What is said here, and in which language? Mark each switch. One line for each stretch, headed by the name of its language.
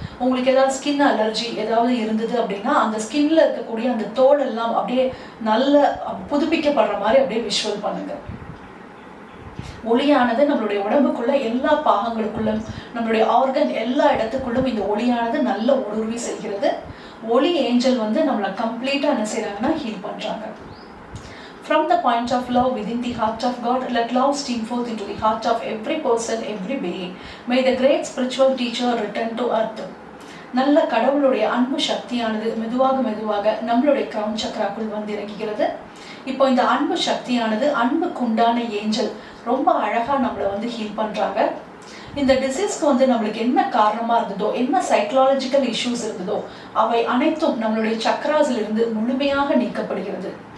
Tamil: உங்களுக்கு ஏதாவது skin allergy ஏதாவது இருந்தது அப்படின்னா அந்த ஸ்கின்ல இருக்கக்கூடிய அந்த தோல் எல்லாம் அப்படியே நல்ல புதுப்பிக்கப்படுற மாதிரி அப்படியே விஷுவல் பண்ணுங்க. ஒளியானது நம்மளுடைய உடம்புக்குள்ள எல்லா பாகங்களுக்குள்ளும் நம்மளுடைய ஆர்கன் எல்லா இடத்துக்குள்ளும் இந்த ஒளியானது நல்ல ஊடுருவி செல்கிறது. ஒளி ஏஞ்சல் வந்து நம்மளை கம்ப்ளீட்டா என்ன செய்யறாங்கன்னா ஹீல் பண்றாங்க.
English: From the point of love within the heart of God, let love stream forth into the heart of every person, every being. May the great spiritual teacher return to earth.
Tamil: நல்ல கடவுளுடைய அன்பு சக்தியானது மெதுவாக மெதுவாக நம்மளுடைய crown சக்ராக்குள் வந்து இறங்குகிறது. இப்போ இந்த அன்பு சக்தியானது அன்புக்குண்டான ஏஞ்சல் ரொம்ப அழகா நம்மளை வந்து ஹீல் பண்றாங்க. இந்த டிசீஸ்க்கு வந்து நம்மளுக்கு என்ன காரணமா இருந்ததோ, என்ன சைக்கலாஜிக்கல் இஷ்யூஸ் இருந்ததோ அவை அனைத்தும் நம்மளுடைய சக்ராஸ்ல இருந்து முழுமையாக நீக்கப்படுகிறது.